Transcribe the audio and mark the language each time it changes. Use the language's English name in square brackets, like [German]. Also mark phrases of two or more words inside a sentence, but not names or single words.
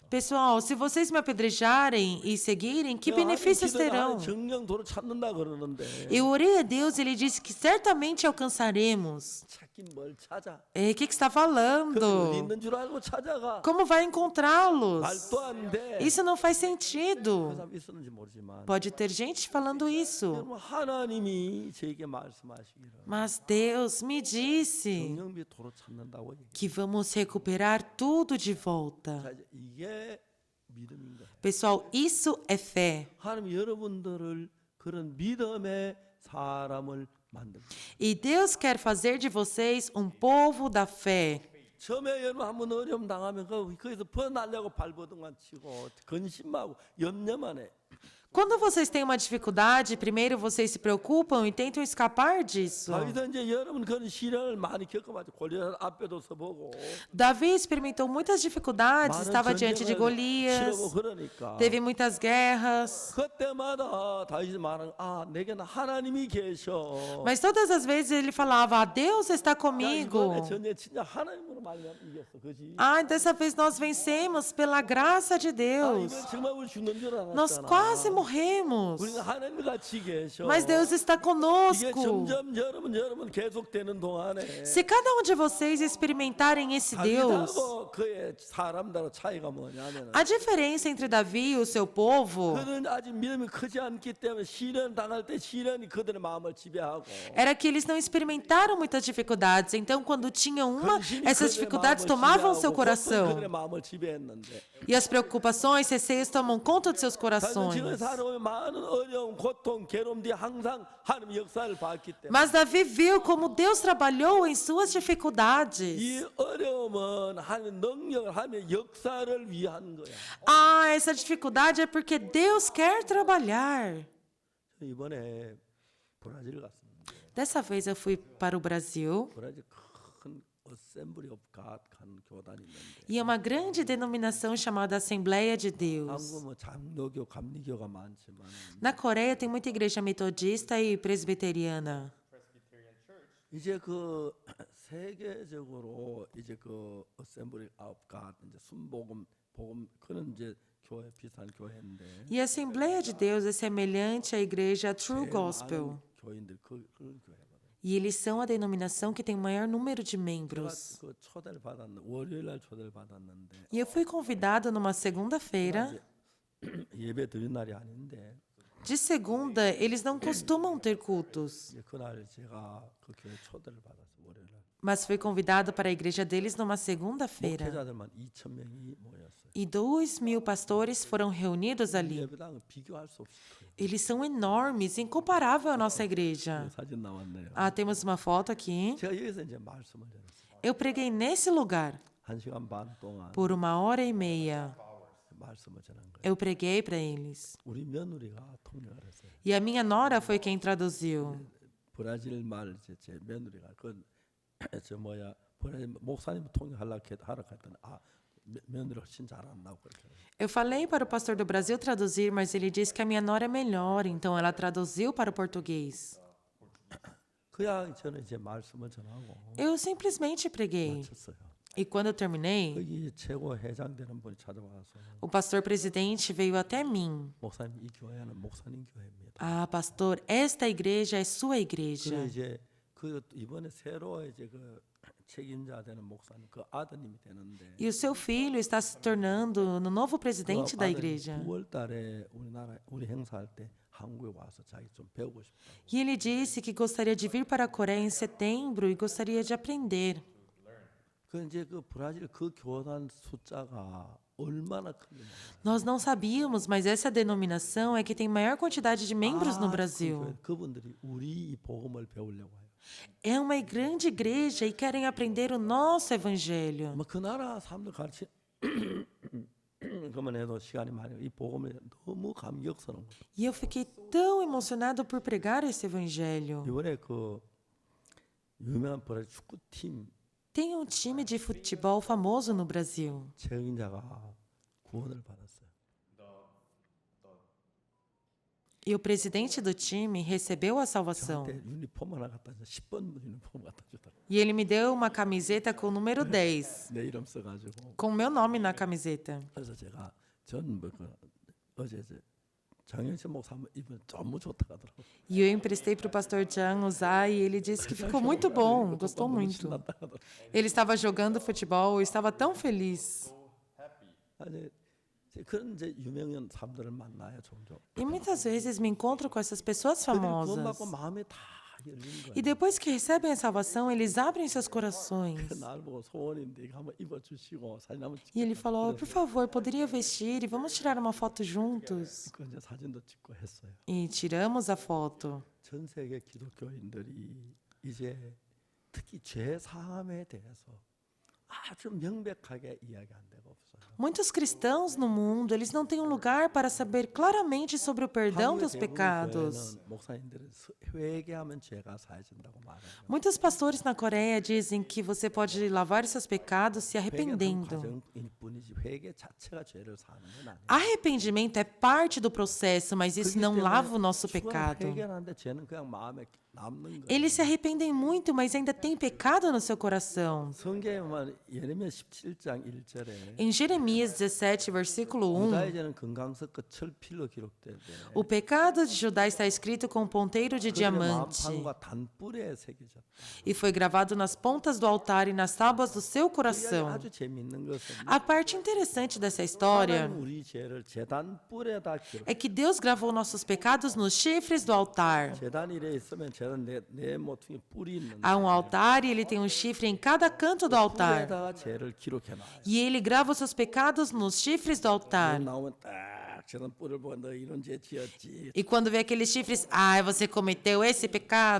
[Portuguese] Pessoal, se vocês me apedrejarem e seguirem, que benefícios terão? [Korean] 정령 도를 찾는다 그러는데 [Portuguese] Eu orei a Deus e ele disse que certamente alcançaremos. [Korean] 찾긴 뭘 찾아? [Portuguese] O que está [Korean] 그 어디 [Portuguese] falando? [Korean] 있는 줄 알고 찾아가. [Portuguese] Como vai encontrá-los? [Korean] 말도 안 돼. [Portuguese] Isso não faz [Korean] 그 [Portuguese] sentido. [Korean] 사람 있었는지 모르지만 [Portuguese] Pode ter gente falando isso. [Korean] 여러분 하나님이 저에게 말씀하시기를 [Portuguese] Mas Deus me disse [Korean] 정령비 도로 찾는다고 얘기해요. [Portuguese] que vamos recuperar tudo de volta. [Korean] 자, 이제 이게 믿음인 거예요. [Portuguese] Pessoal, isso é fé. [Korean] 하나님 여러분들을 그런 믿음의 사람을 만듭니다. [Portuguese] E Deus quer fazer de vocês um povo da fé. [Korean] 처음에 여러분 한번 어려움 당하면 거기서 벗어나려고 발버둥만 치고 근심하고 염려만 해. [Portuguese] Quando vocês têm uma dificuldade, primeiro vocês se preocupam e tentam escapar disso. [Korean] 다윗은 이제 여러분 그런 시련을 많이 겪어봤죠. 골리앗 앞에도 서보고 [Portuguese] Davi experimentou muitas dificuldades, [Korean] 많은 [Portuguese] estava diante de [Korean] 전쟁을 [Portuguese] Golias, [Korean] 치르고 그러니까 [Portuguese] teve muitas guerras. [Korean] 그때마다 다윗이 말하는 내게는 하나님이 계셔. [Portuguese] Mas todas as vezes ele falava, Deus está [Korean] 야, [Portuguese] comigo. [Korean] 이번에 전쟁 진짜 하나님으로 말면 이겼어, 그지? [Portuguese] Ai, dessa vez nós vencemos pela graça de Deus. [Korean] 이번 정말 우리 죽는 줄 [Portuguese] Nós [Korean] 알았잖아. [Portuguese] quase morremos. [Korean] 우리는 하나님 같이 계셔. [Portuguese] Mas Deus está [Korean] 이게 [Portuguese] conosco. [Korean] 점점 여러분 계속되는 동안에 [Portuguese] Se cada um de vocês experimentarem esse Deus, [Korean] 다윗하고 그의 사람들하고 차이가 뭐냐면 [Portuguese] a diferença entre Davi e o seu povo [Korean] 그는 아직 믿음이 크지 않기 때문에 시련 당할 때 시련이 그들의 마음을 지배하고 [Portuguese] era que eles não experimentaram muitas dificuldades. Então, quando tinham uma, [Korean] 근심이 [Portuguese] essas [Korean] 그들의 [Portuguese] dificuldades [Korean] 마음을 [Portuguese] tomavam seu [Korean] 지배하고 [Portuguese] coração. [Korean] 그들의 마음을 지배했는데 [Portuguese] E as preocupações, receios tomam conta de seus [Korean] 다윗은 [Portuguese] corações. [Korean] 지금 살아오면 많은 어려움, 고통, 괴로움 뒤에 항상 하나님 역사를 봤기 때문에 [Portuguese] Mas Davi viu como Deus trabalhou em suas dificuldades. [Korean] 이 어려움은 하나님 능력을 하나님의 역사를 위한 거야. [Portuguese] Ah, essa dificuldade é porque Deus quer trabalhar. [Korean] 이번에 브라질 갔습니다. [Portuguese] Dessa vez eu fui para o Brasil [Korean] 브라질 큰 어셈블리 오브 갓 가는 교단이 있는데 [Portuguese] e é uma grande denominação chamada Assembleia de Deus. [Korean] 한국 뭐 장로교, 감리교가 많지만 [Portuguese] Na Coreia tem muita igreja metodista e presbiteriana. [Korean] 이제 그 세계적으로 이제 그 어셈블리 오브 갓 이제 순복음 복음 그런 이제 교회 비슷한 교회인데 [Portuguese] E a Assembleia de Deus é semelhante à igreja True [Korean] 제일 [Portuguese] Gospel. [Korean] 많은 교인들 그런 교회거든요. [Portuguese] E eles são a denominação que tem o maior número de [Korean] 제가 [Portuguese] membros. [Korean] 그 초대를 받았는데 월요일 날 초대를 받았는데 [Portuguese] E eu fui convidado numa segunda-feira. [Korean] 예배 드린 날이 아닌데 [Portuguese] De segunda, eles não costumam ter cultos. [Korean] 이제 그날 제가 그 교회 초대를 받아서 월요일 날 [Portuguese] Mas fui convidado para a igreja deles numa segunda-feira. [Korean] 목회자들만 2,000명이 모였어요. [Portuguese] E 2.000 pastores foram reunidos ali. [Korean] 예배당은 비교할 수 없이 커요. [Portuguese] Eles são enormes, incomparável à nossa igreja. [Korean] 사진 나왔네요. [Portuguese] Ah, temos uma foto aqui. [Korean] 제가 여기서 이제 말씀을 드렸어요. [Portuguese] Eu preguei nesse lugar [Korean] 1시간 반 동안 [Portuguese] por 1h30. [Korean] 말씀을 전한 거예요. [Portuguese] Eu preguei para eles. [Korean] 우리 며느리가 통역을 했어요. [Portuguese] E a minha nora foi quem traduziu. [Korean] 브라질 말 이제 제 며느리가 저 브라질 목사님 통역하라 했더니 며느리 훨씬 잘한다고 그렇게. [Portuguese] Eu falei para o pastor do Brasil traduzir, mas ele disse que a minha nora é melhor, então ela traduziu para o português. [Korean] 그냥 저는 이제 말씀을 전하고 [Portuguese] Eu simplesmente preguei. [Korean] 마쳤어요. [Portuguese] E quando eu terminei, [Korean] 거기 최고 회장 되는 분이 찾아와서 [Portuguese] o pastor presidente veio até mim. [Korean] 목사님 이 교회는 목사님 교회입니다. [Portuguese] Ah, pastor, esta igreja é sua [Korean] 그래 [Portuguese] igreja. [Korean] 이제 그 이번에 새로 이제 그 책임자 되는 목사님 그 아드님이 되는데 [Portuguese] E o seu filho está se tornando no novo presidente da igreja. [Korean] 9월달에 우리 행사할 때 한국에 와서 자기 좀 배우고 싶다. [Portuguese] E ele disse que gostaria de vir para a Coreia em setembro e gostaria de aprender. [Korean] 그 이제 그 브라질 그 교단 숫자가 얼마나 큰지 [Portuguese] Nós não sabíamos, mas essa denominação é que tem maior quantidade de membros no Brasil. [Korean] 그분들이 우리 이 복음을 배우려고 해요. [Portuguese] É uma grande igreja e querem aprender o nosso evangelho. [Korean] 뭐 그 나라 사람들 가르치 그만 해도 시간이 많아요. 이 복음에 너무 감격스러운 거예요. [Portuguese] E eu fiquei tão emocionado por pregar esse evangelho. [Korean] 이번에 그 유명한 브라질 축구팀 [Portuguese] Tem um time de futebol famoso no Brasil. [Korean] 책임자가 구원을 받았어요. [Portuguese] E o presidente do time recebeu a salvação. [Korean] 저한테 유니폼 하나 갖다 줘. 10번 유니폼 갖다 주더라고요. [Portuguese] E ele me deu uma camiseta com o número 10, [Korean] 내 이름 써가지고. [Portuguese] com o meu nome na camiseta. [Korean] 그래서 제가 전뭐 그 어제 장현신 목사 한번 입으면 너무 좋다 하더라고요. [Portuguese] E eu emprestei para o pastor Chan usar e ele disse que ficou muito bom, gostou muito. [Korean] 신났다 하더라고요. [Portuguese] Ele estava jogando futebol e estava tão feliz. [Korean] 아니, 그런 이제 유명한 사람들을 만나요 종종. [Portuguese] E muitas vezes me encontro com essas pessoas [Korean] 그들이 [Portuguese] famosas. [Korean] 구원받고 마음이 다 열린 거예요. [Portuguese] E depois que recebem a salvação, eles abrem seus corações. [Korean] 날 보고 소원인데 이거 한번 입어주시고 사진 한번 [Portuguese] E ele falou: por favor, poderia vestir e vamos tirar uma foto juntos. [Korean] 그 이제 사진도 찍고 했어요. [Portuguese] E tiramos a foto. [Korean] 전 세계 기독교인들이 이제 특히 죄 사함에 대해서 아주 명백하게 이야기 안 되고 없어요. [Portuguese] Muitos cristãos no mundo, eles não têm um lugar para saber claramente sobre o perdão [Korean] 한국의 [Portuguese] dos [Korean] 대부분 [Portuguese] pecados. [Korean] 교회는 목사님들은 회개하면 죄가 사해진다고 말해요. [Portuguese] Muitos pastores na Coreia dizem que você pode lavar seus pecados se [Korean] 회개는 [Portuguese] arrependendo. [Korean] 과정일 뿐이지 회개 자체가 죄를 사는 건 아니에요. [Portuguese] Arrependimento é parte do processo, mas isso [Korean] 그렇기 [Portuguese] não [Korean] 때문에 [Portuguese] lava o nosso [Korean] 죽어는 [Portuguese] pecado. [Korean] 회개하는데 죄는 그냥 마음에 남는 거예요. [Portuguese] Eles se arrependem muito, mas ainda tem pecado no seu coração. [Korean] 성경에 보면 예레미야 17장 1절에 [Portuguese] Em Jeremias 17, versículo 1, [Korean] 유다의 죄는 금강석과 철필로 기록되되 [Portuguese] o pecado de Judá está escrito com ponteiro de [Korean] 그들의 [Portuguese] diamante [Korean] 마음판과 단뿔에 새겨졌다. [Portuguese] e foi gravado nas pontas do altar e nas tábuas do seu [Korean] 이 [Portuguese] coração. [Korean] 아주 재미있는 것은 [Portuguese] A parte interessante dessa história [Korean] 하나님 우리 죄를 제단뿔에다 기록. [Portuguese] é que Deus gravou nossos pecados nos chifres do altar. [Korean] 제단 이래 있으면 제단 내 모퉁이 뿔이 있는데 [Portuguese] Há um altar e ele tem um chifre em cada canto do altar. [Korean] 뿔에다가 죄를 기록해 놔요. [Portuguese] E ele grava os seus pecados nos chifres do altar. [Korean] 나오면 딱 제단 뿔을 보고 너 이런 죄 지었지. [Portuguese] E quando vê aqueles chifres, ai, você cometeu esse pecado.